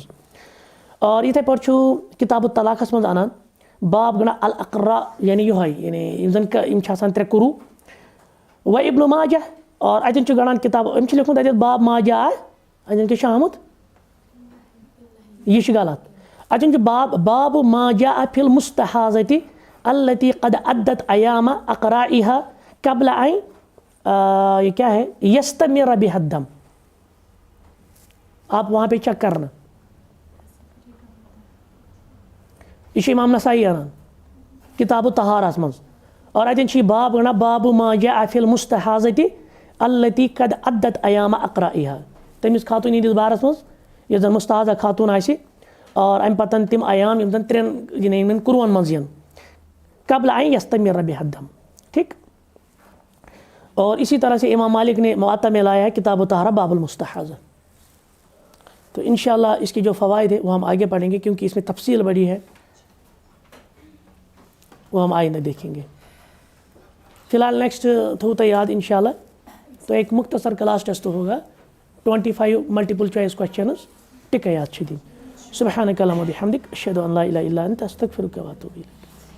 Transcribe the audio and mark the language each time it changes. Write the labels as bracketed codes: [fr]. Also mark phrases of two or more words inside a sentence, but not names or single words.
[ks] اور یِتھے پٲٹھۍ چھُ کِتاب الطلاقَس منٛز اَنان باب گنا الاقرا یعنی یِہوٚے یعنی یِم زَن یِم چھِ آسان 3 قروٗ. و ابن ماجہ اور اَتٮ۪ن چھُ گَنڈان کِتاب أمۍ چھِ لیوٚکھمُت اَتٮ۪تھ باب ماجہ اَتٮ۪ن کیٛاہ چھُ آمُت یہِ چھُ غلط. اَتٮ۪ن چھُ باب ماجہ [ar] فی المستحاضۃ التی قد عدت ایام اقرائها قبل ان [ur] یہ کیا ہے [ar] یستمر بها الدم. [ur] آپ وہاں پہ چیک کرنا, [ks] یہ چھُ امام نسائی اَنان کتاب الطہارہس منٛز. اور اَتٮ۪ن چھُ یہِ باب وَنان باب [ar] ما جاء فی المستحاضۃ التی قد عدت ایام اقرائها. [ks] تٔمِس خاتوٗن ہِنٛدِس بارس منٛز یۄس زن مستحاضہ خاتوٗن آسہِ اور اَمہِ پتہٕ تِم ایام یِم زن 3 یِمن قروٗہن منٛز یِن [ar] قبل ان یستمر بها الدم. [ur] ٹھیک. اور اسی طرح سے امام مالک نے موطا میں لایا ہے کتاب الطہارہ باب المستحاضہ. تو انشاءاللہ اس کے جو فوائد ہیں وہ ہم آگے پڑھیں گے کیونکہ اس میں تفصیل بڑی ہے, وہ ہم آئندہ دیکھیں گے. فی الحال نیکسٹ [ks] تھوتا یاد [ur] انشاءاللہ تو ایک مختصر کلاس ٹیسٹ ہوگا 25 [en] multiple choice questions [ks] ٹکا یاد چھِ دِنۍ. [ar] سبحانک اللہم وبحمدک اشہدو ان لا الہ الا انت استغفرک واتوب الیک.